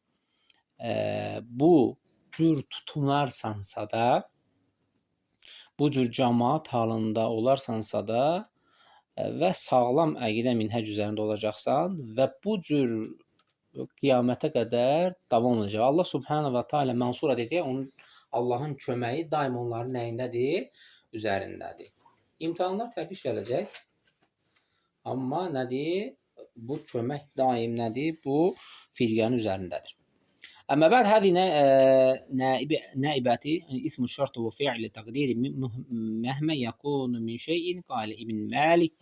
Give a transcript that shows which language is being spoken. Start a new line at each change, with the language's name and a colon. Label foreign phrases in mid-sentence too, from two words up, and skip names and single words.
Azerbaijani: Bu cür tutunarsansa da, bu cür cəmaat halında olarsansa da və sağlam əqidə minhəc üzərində olacaqsan və bu cür qiyamətə qədər davam olacaq. Allah
Arabic: سبحانه وتعالى
Azerbaijani: Mansura dedi, onun Allahın köməyi daim onların nəyindədir? Üzərindədir. İmtahanlar təbii gələcək. Amma nədir? Bu kömək daim nədir? Bu firqənin üzərindədir.
Arabic: أما بعد هذه نيابة اسم شرط وفعل تقديره مهما يكن من شيء قال ابن مالك.